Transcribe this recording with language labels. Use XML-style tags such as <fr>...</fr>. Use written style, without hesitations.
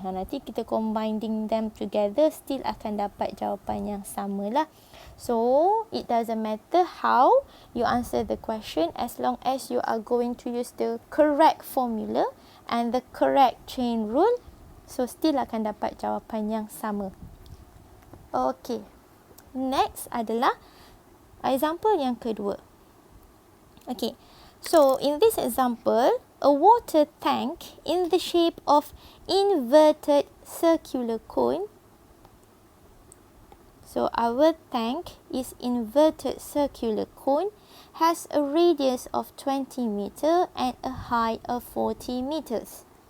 <ms>Nanti kita</ms> <en>combining them together</en> <ms>still akan dapat jawapan yang sama lah.</ms> <en>So it doesn't matter how you answer the question, as long as you are going to use the correct formula and the correct chain rule, so still</en> <ms>akan dapat jawapan yang sama.</ms> <en>Okay, next</en> <ms>adalah example yang kedua.</ms> <en>Okay, so in this example, a water tank in the shape of inverted circular cone. So our tank is inverted circular cone, has a radius of 20 meter and a height of 40 meters.</en>